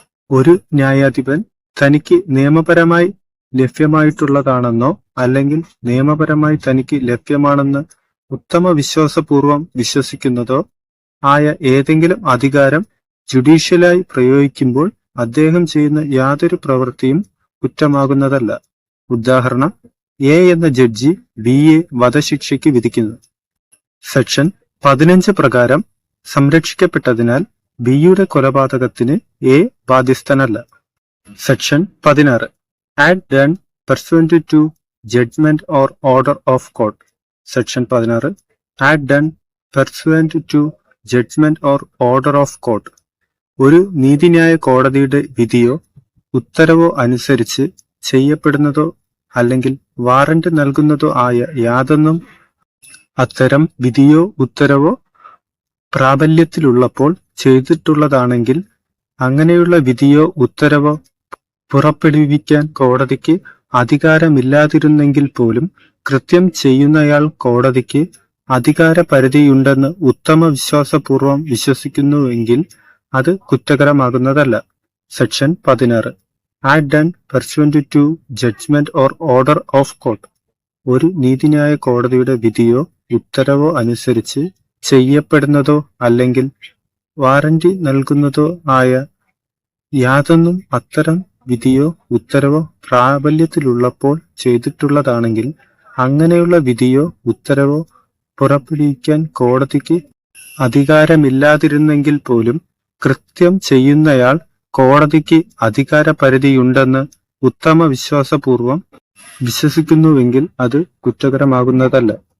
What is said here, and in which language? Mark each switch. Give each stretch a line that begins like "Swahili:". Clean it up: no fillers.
Malayalam: ഒരു ന്യായാധിപൻ തനിക്ക് നിയമപരമായി ലഭ്യമായിട്ടുള്ളതാണെന്നോ അല്ലെങ്കിൽ നിയമപരമായി തനിക്ക് ലഭ്യമാണെന്ന് ഉത്തമ വിശ്വാസപൂർവം വിശ്വസിക്കുന്നതോ ആയ ഏതെങ്കിലും അധികാരം ജുഡീഷ്യലായി പ്രയോഗിക്കുമ്പോൾ അദ്ദേഹം ചെയ്യുന്ന യാതൊരു പ്രവൃത്തിയും കുറ്റമാകുന്നതല്ല. ഉദാഹരണം, എ എന്ന ജഡ്ജി ബിയെ വധശിക്ഷയ്ക്ക് വിധിക്കുന്നു. സെക്ഷൻ 15 പ്രകാരം സംരക്ഷിക്കപ്പെട്ടതിനാൽ ബിയുടെ കൊലപാതകത്തിന് A ബാധ്യസ്ഥനല്ല.
English: Section 16 act done pursuant to judgment or order of court. Section 16 act done pursuant to judgment or order of court.
Malayalam: ഒരു നീതിന്യായ കോടതിയുടെ വിധിയോ ഉത്തരവോ അനുസരിച്ച് ചെയ്യപ്പെടുന്നതോ അല്ലെങ്കിൽ വാറന്റ് നൽകുന്നതോ ആയ യാതൊന്നും അത്തരം വിധിയോ ഉത്തരവോ പ്രാബല്യത്തിലുള്ളപ്പോൾ ചെയ്തിട്ടുള്ളതാണെങ്കിൽ അങ്ങനെയുള്ള വിധിയോ ഉത്തരവോ പുറപ്പെടുവിക്കാൻ കോടതിക്ക് അധികാരമില്ലാതിരുന്നെങ്കിൽ പോലും കൃത്യം ചെയ്യുന്നയാൾ കോടതിക്ക് അധികാരപരിധിയുണ്ടെന്ന് ഉത്തമ വിശ്വാസപൂർവം വിശ്വസിക്കുന്നുവെങ്കിൽ അത് കുറ്റകരമാകുന്നതല്ല.
English: Section 16 act done pursuant to judgment or order of court.
Malayalam: ഒരു നീതിന്യായ കോടതിയുടെ വിധിയോ ഉത്തരവോ അനുസരിച്ച് ചെയ്യപ്പെടുന്നതോ അല്ലെങ്കിൽ വാറന്റി നൽകുന്നതോ ആയ യാതൊന്നും അത്തരം വിധിയോ ഉത്തരവോ പ്രാബല്യത്തിലുള്ളപ്പോൾ ചെയ്തിട്ടുള്ളതാണെങ്കിൽ അങ്ങനെയുള്ള വിധിയോ ഉത്തരവോ പുറപ്പെടുവിക്കാൻ കോടതിക്ക് അധികാരമില്ലാതിരുന്നെങ്കിൽ പോലും കൃത്യം ചെയ്യുന്നയാൾ കോടതിക്ക് അധികാരപരിധിയുണ്ടെന്ന് ഉത്തമ വിശ്വാസപൂർവം വിശ്വസിക്കുന്നുവെങ്കിൽ അത് കുറ്റകരമാകുന്നതല്ല.